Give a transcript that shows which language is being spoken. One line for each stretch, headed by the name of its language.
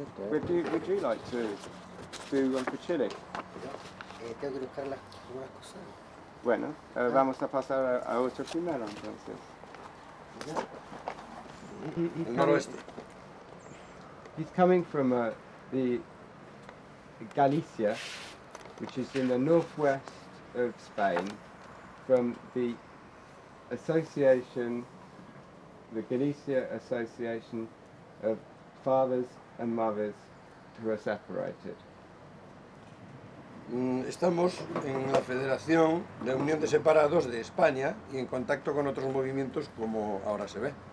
English: Would you like to do one for Chile?
Spanish: Tengo que buscar algunas cosas. Bueno, vamos a pasar a otro primero entonces.
English: He's coming from the Galicia, which is in the northwest of Spain, from the association, the Galicia Association of Fathers and Mothers who are separated.
Spanish: Estamos en la Federación de Unión de Separados de España y en contacto con otros movimientos como ahora se ve.